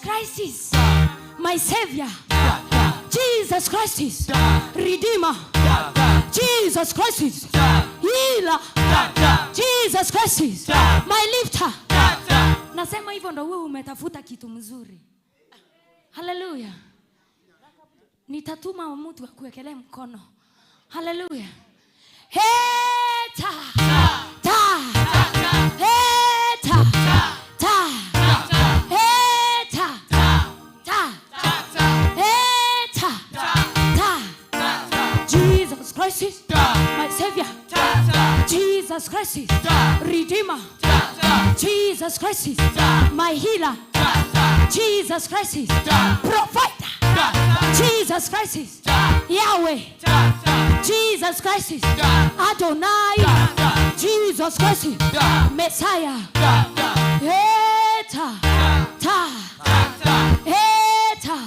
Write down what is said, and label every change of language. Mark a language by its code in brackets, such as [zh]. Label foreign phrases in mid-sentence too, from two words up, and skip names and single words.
[en] Christ is my Savior. Jesus Christ is Redeemer. Jesus Christ is Healer. Jesus Christ is my lifter. [sw] Nasema hivyo ndo wewe umetafuta kitu mzuri. Hallelujah. Nitatuma mtu akuwekelee mkono. Hallelujah. Heta. Ta. Heta. Ta. Heta. Ta. Heta. Ta. [en] Jesus Christ is my Savior. Jesus Christ is Redeemer. Jesus Christ is my healer. Jesus Christ is provider. Jesus Christ is Yahweh. Jesus Christ is Adonai. Jesus Christ is Messiah. Eta. Ta. Eta.